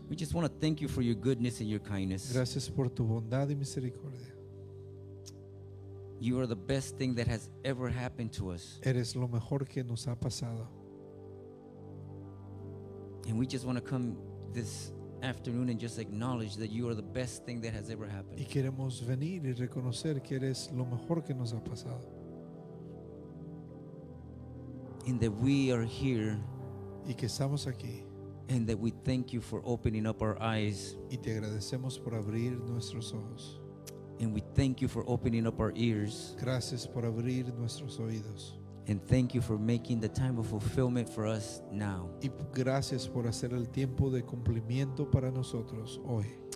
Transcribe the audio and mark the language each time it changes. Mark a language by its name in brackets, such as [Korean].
[English] We just want to thank you for your goodness and your kindness. [Spanish] Gracias por tu bondad y misericordia. [English] You are the best thing that has ever happened to us. [Spanish] Eres lo mejor que nos ha pasado. [English] And we just want to come this afternoon and just acknowledge that you are the best thing that has ever [Spanish] Y [English] happened. [Spanish] queremos venir y reconocer que eres lo mejor que nos ha pasado. [English] And that we are here [Spanish] Y que estamos aquí. [English] and that we thank you for opening up our eyes. [Spanish] Y te agradecemos por abrir nuestros ojos. [English] And we thank you for opening up our ears. [Spanish] Gracias por abrir nuestros oídos. [English] And thank you for making the time of fulfillment for us now. [Spanish] Y gracias por hacer el tiempo de cumplimiento para nosotros hoy.